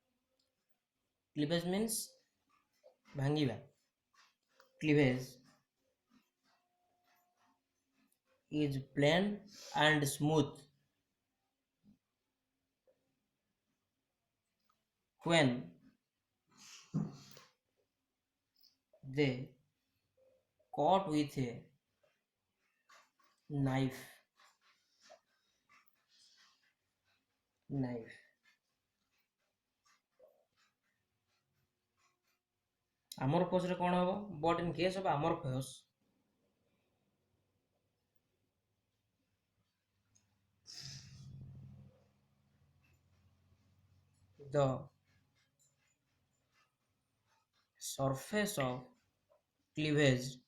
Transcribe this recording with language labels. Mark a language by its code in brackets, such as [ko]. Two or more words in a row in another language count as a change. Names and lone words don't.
[en] means ଭାଙ୍ଗିବା, cleavage is plain and smooth when they cut with a knife. [or] amorphous ରେ କ'ଣ ହବ, [en] but in case of amorphous the surface of cleavage